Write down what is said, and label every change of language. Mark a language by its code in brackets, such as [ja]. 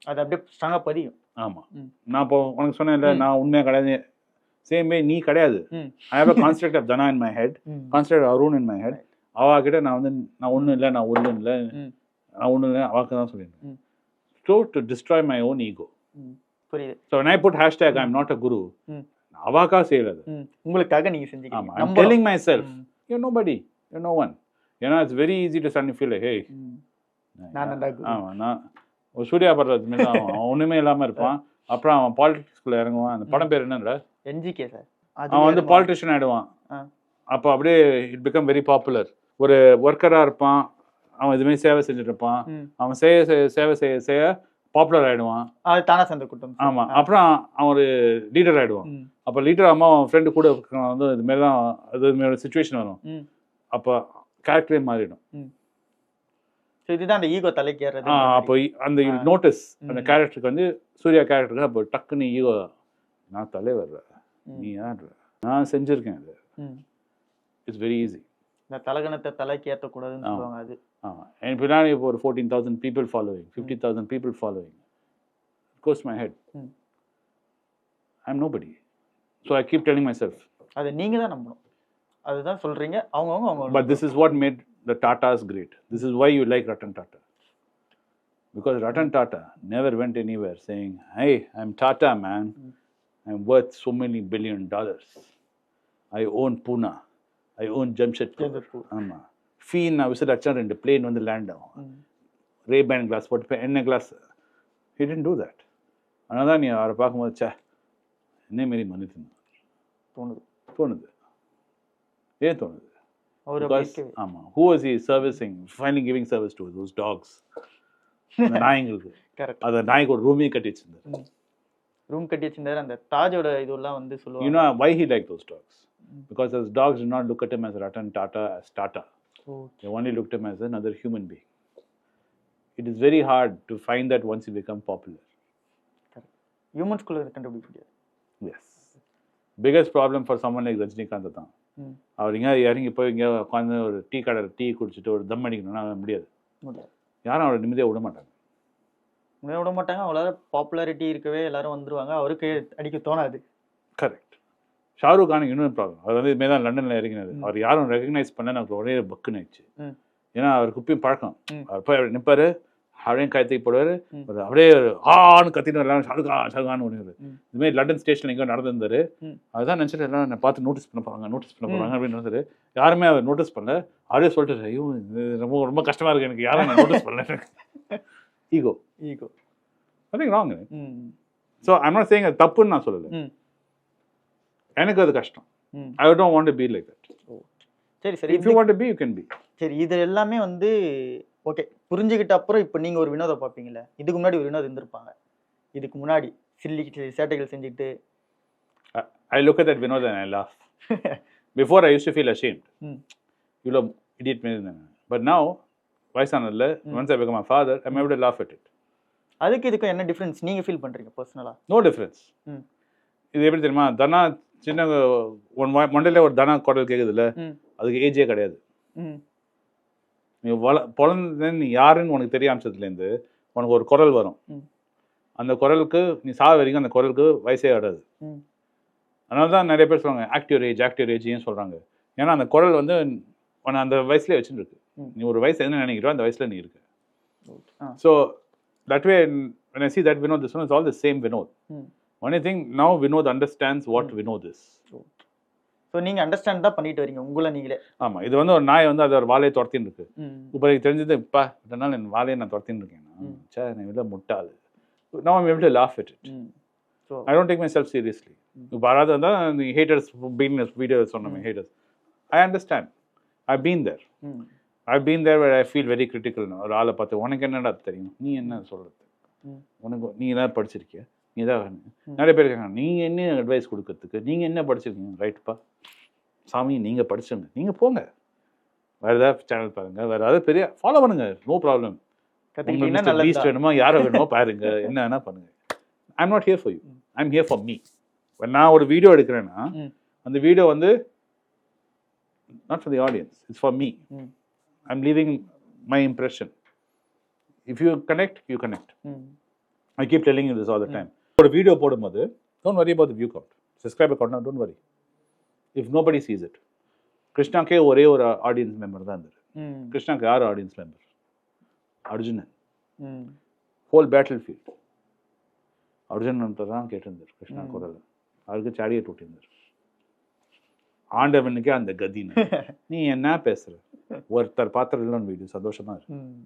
[ta] அது அப்படியே ஸ்ட்ராங்கா பதியும். ஆமாம், ம். நான் இப்போ உனக்கு சொன்னேன் இல்லை, நான் உண்மையாக கிடையாது. சேம் வே நீ கிடையாது. ம். [en] I have a construct of Dhana in my head, ம். Construct Arun in my head. [ta] அவகிட்ட நான் வந்து நான் ஒன்றும் இல்லை, நான் ஒன்றும் இல்லை, ம். நான் ஒன்றும் இல்லை, அவளுக்கு தான் சொல்லியிருந்தேன். ம். [en] So to destroy my own ego. [ta] ம். புரியுது. [en] So when I put hashtag I'm not a guru, ம். [ta] அவாக்கா செய்யறது. ம். உங்களுக்காக நீங்க ஆமா, செஞ்சீங்க. [en] I'm telling myself, ம். you're nobody, you're no one. ஏன்னா it's very easy to suddenly feel like, hey, [ta] ம். நான் தான்டா குரு. ஆமா, நான் ஒரு சூர்யா படுறது மாரி தான் அவன் ஒன்றுமே இல்லாமல் இருப்பான். அப்புறம் அவன் பாலிடிக்ஸ்குள்ளே இறங்குவான். அந்த படம் பேர் என்னன்ற, என்ஜிகே சார். அவன் வந்து பாலிட்டிஷியன் ஆகிடுவான். ஆ. அப்போ அப்படியே [en] It become very popular. [ta] ஒரு ஒர்க்கராக இருப்பான், அவன் இதுமாரி சேவை செஞ்சுட்டு இருப்பான். ம். அவன் சேவை செய்ய பாப்புலர் ஆகிடுவான். அது தானா சந்த கூட்டம். ஆமாம், அப்புறம் அவன் ஒரு லீடர் ஆகிடுவான். ம். அப்போ லீடர் அம்மா அவன் ஃப்ரெண்டு கூட இருக்கிறவன் வந்து இதுமாரி தான், அதுமாரி சுச்சுவேஷன் வரும். ம். அப்போ கேரக்டரே மாறிடும். ம். ஸோ இதுதான் அந்த ஈகோ தலைக்கேறது. அப்போ அந்த நோட்டீஸ் அந்த ம். கேரக்டருக்கு வந்து சூர்யா கேரக்டருக்கு அப்போ டக்குன்னு ஈகோ, நான் தலைவர், ம். நீ யார், நான் செஞ்சுருக்கேன், அது ம். [en] It's very easy. [ta] இந்த தலகணத்தை தலைக்கு ஏற்றக்கூடாதுன்னு சொல்லுவாங்க. அது ஆமாம், என் பின்னாடி இப்போ ஒரு [en] 14,000 people following, 50,000 people following. It goes to my head. ம். I'm nobody. So I keep telling myself. [ta] அதை நீங்க தான் நம்பணும். அதுதான் சொல்றீங்க. அவங்க [en] But this is what made the Tatas great. This is why you like Ratan Tata. Because Ratan Tata never went anywhere saying, hey, I'm Tata, man. I'm worth so many $1 billion. I own Pune. I own Jamshedpur. [ta] ஆமாம், ஃபீன் நான் whistle அடிச்சா 2 plane வந்து land ஆகும். Ray-Ban class போட்டு என்ன class, [en] he didn't do that. [ta] ஆனால் தான் நீ அவரை பார்க்கும்போது சே என்ன மாரி மன்னித்து தோணுது. ஏன் தோணுது? [en] Because, [ta] ஆமாம், [en] who was he servicing, finally giving service to those dogs, [ta] அந்த நாய்ங்களுக்கு. அந்த நாய்க்கு ஒரு ரூமே கட்டி வச்சிருந்தாரு. ரூம் கட்டி வச்சிருந்தாரு. அந்த தாஜோட இதெல்லாம் வந்து சொல்லுவாங்க. [en] You know why he liked those dogs? Because those dogs did not look at him as Ratan Tata, as Tata. They only looked at him as another human being. It is very hard to find that once you become popular. [ta] ஹியூமன்ஸ்குள்ள கண்டுபிடிக்க முடியாது. [en] Yes. Biggest problem for someone like Rajinikanth தான். [ta] அவர் இங்கே இறங்கி போய் இங்கே உட்காந்து ஒரு tea கடையில் டீ குடிச்சிட்டு ஒரு தம் அடிக்கணும்னா முடியாது. யாரும் அவரை நிம்மதியாக விட மாட்டாங்க. விட மாட்டாங்க. அவங்களால பாப்புலாரிட்டி இருக்கவே எல்லாரும் வந்துருவாங்க. அவருக்கு அடிக்க தோணாது. கரெக்ட். ஷாருக் கானுக்கு இன்னொரு ப்ராப்ளம். அவர் வந்து இதுமாரி தான் லண்டனில் இறங்கினார். அவர் யாரும் ரெகக்னைஸ் பண்ண எனக்கு ஒரே பக்குன்னு ஆயிடுச்சு. ஏன்னா அவருக்கு குப்பையும் பழக்கம். அவர் போய் அப்படி நிற்பார், அப்படியே கயத்துக்கு போடுவார், அப்படியே ஆன்னு கத்தின்னு எல்லாம் ஷாருக்கான்னு ஒன்று. இதுமாரி லண்டன் ஸ்டேஷன் எங்கேயோ நடந்திருந்தாரு. அதுதான் நினச்சிட்டு எல்லாம் என்னை பார்த்து நோட்டீஸ் பண்ண போகிறாங்க அப்படின்னு இருந்தாரு. யாருமே அவர் நோட்டீஸ் பண்ணல. அவரே சொல்லிட்டு ஐயோ இது ரொம்ப ரொம்ப கஷ்டமா இருக்கு எனக்கு, யாரும் நான் நோட்டீஸ் பண்ணல. [en] Ego I think wrong. So I'm not saying [ta] அது தப்புன்னு நான் சொல்லலை, எனக்கு அது கஷ்டம். [en] I don't want to be like that. [ta] சரி சரி, [en] If you want to be you can be. [ta] சரி, இது எல்லாமே வந்து ஓகே புரிஞ்சுக்கிட்ட அப்புறம் இப்போ நீங்கள் ஒரு வினோதம் பார்ப்பீங்களே, இதுக்கு முன்னாடி ஒரு வினோதம் இருந்திருப்பாங்க. இதுக்கு முன்னாடி சில்லி சேட்டைகள் செஞ்சுட்டு [en] I look at that Vinod and I laugh. Before I used to feel ashamed. You know, idiot me. But now, [ta] வயசானதுல [en] once I become a father, I'm able to laugh at it. [ta] அதுக்கு இதுக்கு என்ன difference நீங்க feel பண்றீங்க பர்சனலா? [en] No difference. [ta] இது எப்படி தெரியுமா, தனா சின்ன மண்டையில ஒரு தனா குரல் கேக்குதுல்ல, அதுக்கு ஏஜே கிடையாது. நீ பிறந்த நீ யாருன்னு உனக்கு தெரிய ஆரம்பிச்சதுலேருந்து உனக்கு ஒரு குரல் வரும். அந்த குரலுக்கு நீ வரைக்கும் அந்த குரலுக்கு வயசே ஆடாது. அதனால தான் நிறைய பேர் சொல்லுவாங்க ஆக்டிவ் ஏஜ் ஏன் சொல்கிறாங்க. ஏன்னா அந்த குரல் வந்து உன்னை அந்த வயசுலேயே வச்சுட்டு இருக்கு. நீ ஒரு வயசு என்ன நினைக்கிறோ அந்த வயசில் நீ இருக்க. [en] So that way when I see that Vinod, this one is all the same Vinod. Only thing now Vinod understands what Vinod is. [ta] So நீங்கள் அண்டர்ஸ்டாண்ட் தான் பண்ணிட்டு வரீங்க உங்களை நீங்களே. ஆமாம், இது வந்து ஒரு நாய் வந்து அது ஒரு வாழையை துரத்தின்னு இருக்கு. இப்போ எனக்கு தெரிஞ்சது இப்போ இதனால என் வாழையை நான் துரத்தின்னு இருக்கேன். சே நான் இதில் முட்டாது. [en] Now I'm able to laugh at it. So I don't take myself seriously. [ta] இப்போ யாராவது வந்தால் [en] the haters being video [ta] சொன்னோமே [en] haters, I understand. I've been there where I feel very critical. [ta] ஒரு ஆளை பார்த்து உனக்கு என்னடா தெரியும், நீ என்ன சொல்கிறது, உனக்கு நீ ஏதாவது படிச்சிருக்கிய, நீ ஏதாவது நிறைய பேர் இருக்காங்க நீங்கள் என்ன அட்வைஸ் கொடுக்கறதுக்கு, நீங்கள் என்ன படிச்சிருக்கீங்க, ரைட்டுப்பா சாமி நீங்கள் படிச்சுங்க, நீங்கள் போங்க வேறு ஏதாவது சேனல் பாருங்கள், வேறு ஏதாவது பெரிய ஃபாலோ பண்ணுங்க, நோ ப்ராப்ளம். லீஸ்ட் வேணுமா யாரை வேணுமோ பாருங்க, என்ன வேணா பண்ணுங்க. [en] I'm not here for you, I'm here for me. [ta] நான் ஒரு வீடியோ எடுக்கிறேன்னா அந்த வீடியோ வந்து [en] not for the audience, it's for me. I'm leaving my impression. If you connect, you connect. I keep telling you this all the time. [ta] ஒரு video போடும்போது [en] don't worry about the view count, subscriber count, don't worry if nobody sees it. [ta] கிருஷ்ணாக்கே ஒரே ஒரு audience member தான் இருந்தார். கிருஷ்ணாக்கு யார் audience member? Arjunan. Whole battle field Arjunan தான் கேட்டிருந்தார் கிருஷ்ணா குரல். அவருக்கு சாடியை தொட்டிருந்தார். ஆண்டவனுக்கே அந்த கதின்னு நீ என்ன பேசுற, ஒருத்தர் பாத்திரம் வீடியோ சந்தோஷமா இருக்கு.